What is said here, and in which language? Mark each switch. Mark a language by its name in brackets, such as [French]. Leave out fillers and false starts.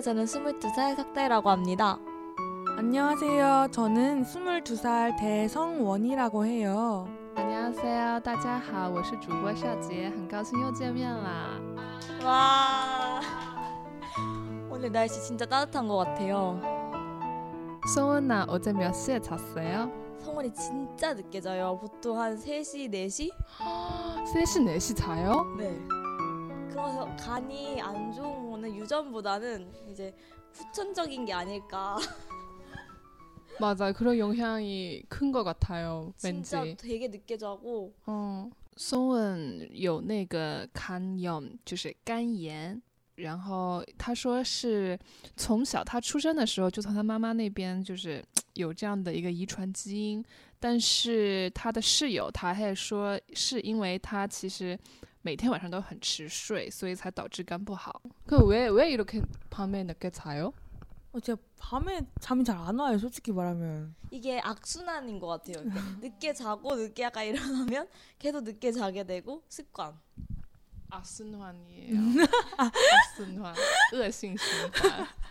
[Korean] 저는 22살 석대라고 합니다. 안녕하세요. 저는 22살 대성원이라고 해요. 안녕하세요. [Chinese] 大家好，我是主播邵杰，很高兴又见面啦。 [Korean] 와, 오늘 날씨 진짜 따뜻한 것 같아요. 성원아, 어제 몇 시에 잤어요? 성원이 진짜 늦게 자요. 보통 한 3시, 4시? 3시, 4시 자요? 네. 그래서 간이 안 좋은 거는 유전보다는 이제 후천적인 게 아닐까. 맞아, 그런 영향이 큰것 같아요. 진짜 왠지. 되게 늦게 자고. [Chinese] 송은 有那个肝炎，就是肝炎。然后他说是从小他出生的时候就从他妈妈那边就是有这样的一个遗传基因，但是他的室友他还说是因为他其实每天晚上都很迟睡，所以才导致肝不好。 [Korean] 그왜왜이렇게밤에늦게자요？ 어제밤에잠이 잘안 와요, 솔직히 말하면. 이게 악순환인 것 같아요. 늦게 자고 늦게 약간 일어나면 계속 늦게 자게 되고 습관. 악순환이에요. 악순환, [Chinese] 恶性循环.